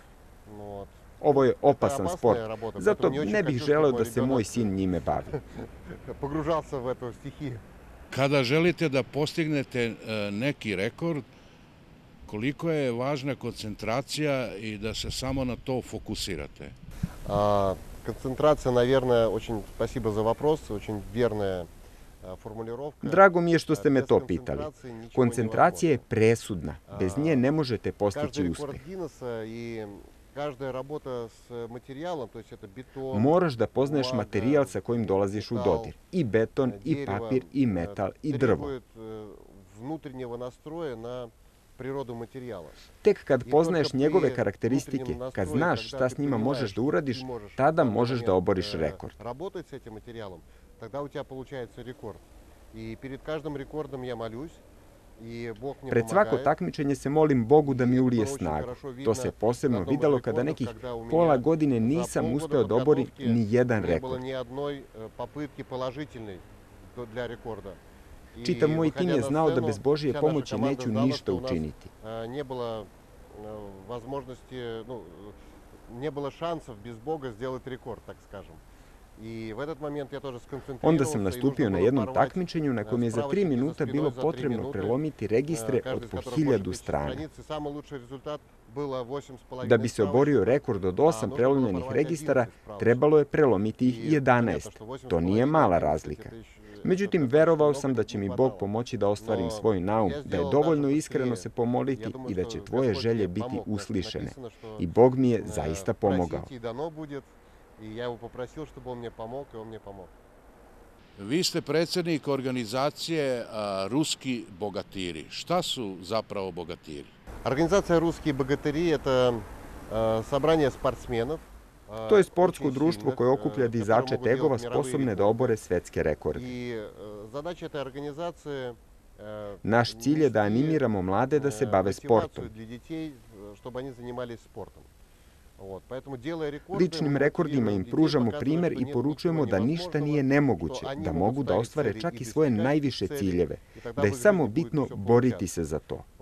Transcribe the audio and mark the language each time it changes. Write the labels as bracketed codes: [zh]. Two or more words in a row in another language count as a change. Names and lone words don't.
[sr] Ovo je opasan sport, zato ne bih želeo da se moj sin njime bavi. Kada želite da postignete neki rekord, koliko je važna koncentracija i da se samo na to fokusirate? Koncentracija, [ru] naверное, очень спасибо за вопрос, очень верная formulировka. [sr] Drago mi je što ste me to pitali. Koncentracija je presudna. Bez nje ne možete postići uspeh. Moraš da poznaješ materijal sa kojim dolaziš u dodir. I beton, i papir, i metal, i drvo. [ru] природу материала. [sr] Tek kad poznaješ njegove karakteristike, kad znaš šta s njima možeš da uradiš, tada možeš da oboriš rekord. [ru] Работать с этим материалом, тогда у тебя получается рекорд. И перед каждым рекордом я молюсь. [sr] Pred svako takmičenje se molim Bogu da mi ulije snagu. To se posebno videlo kada nekih pola godine nisam uspeo da oborim ni jedan rekord. Čitav moj tim je znao da bez Božje pomoći neću ništa učiniti. [ru] Не было шансов без Бога сделать рекорд, так скажем. [sr] Onda sam nastupio na jednom takmičenju na kojem je za 3 minuta bilo potrebno prelomiti registre od po 1000 strana. Da bi se oborio rekord od 8 prelomljenih registara, trebalo je prelomiti ih 11. To nije mala razlika. Međutim, verovao sam da će mi Bog pomoći da ostvarim svoj naum, da je dovoljno iskreno se pomoliti i da će tvoje želje biti uslišene. I Bog mi je zaista pomogao. [ru] I ja его попросил, чтобы он мне помог, и он мне помог. [sr] Vi ste predsjednik organizacije Ruski bogatiri. Šta su zapravo bogatiri? [ru] Организация «Русские богатыри» — это собрание спортсменов. [sr] To je sportsko društvo koje okuplja dizače tegova sposobne da obore svetske rekorde. Naš cilj je da animiramo mlade da se bave sportom. Ličnim rekordima im pružamo primer i poručujemo da ništa nije nemoguće, da mogu da ostvare čak i svoje najviše ciljeve, da je samo bitno boriti se za to.